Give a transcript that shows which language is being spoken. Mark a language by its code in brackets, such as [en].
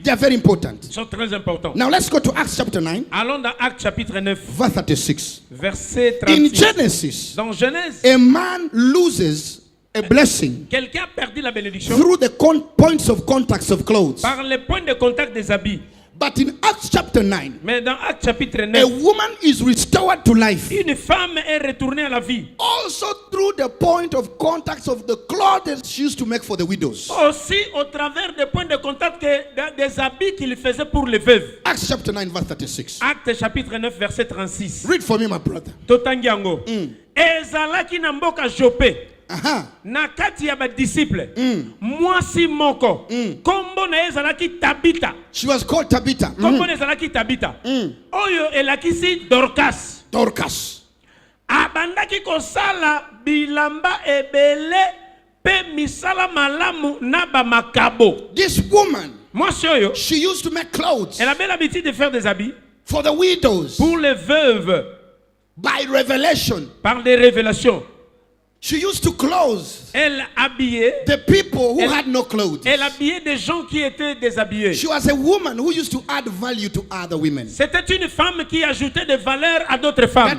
[en] They are very important. [fr] Sont très importants. [en] Now let's go to Acts chapter 9. [fr] Allons dans Actes chapitre 9. [en] Verse 36. [fr] Verset 36. [en] In Genesis, [fr] dans Genèse, [en] a man loses a blessing. [fr] Quelqu'un perdit la bénédiction. [en] Through the points of contacts of clothes. [fr] Par les points de contact des habits. [en] But in Acts chapter 9, [fr] mais dans Actes chapitre 9, [en] a woman is restored to life. [fr] Une femme est retournée à la vie. [en] Also through the point of contacts of the clothes she used to make for the widows. [fr] Aussi au travers des points de contact des habits qu'il faisait pour les veuves. [en] Acts chapter 9 verse 36. [fr] Actes chapitre 9 verset 36. [en] Read for me, my brother. [ln] Totangiango. Ezalaki na mboka Jope. Na kati ya ba disciple. Mwasi moko. Kombo na ezalaki Tabita. [en] She was called Tabitha. [ln] Kombo na ezalaki Tabita. Oyo elakisi Dorcas. Dorcas. Abandaki kosala bilamba ebele pe misala malamu na ba makabo. [en] This woman, [ln] mwasi oyo, [en] she used to make clothes. [fr] Elle avait l'habitude de faire des habits [en] for the widows. [fr] Pour les veuves. [en] By revelation. [fr] Par des révélations. [en] She used to clothe. [fr] Elle habillait [en] the people who had no clothes. [fr] Elle habillait des gens qui étaient déshabillés. [en] She was a woman who used to add value to other women. [fr] C'était une femme qui ajoutait de valeur à d'autres femmes.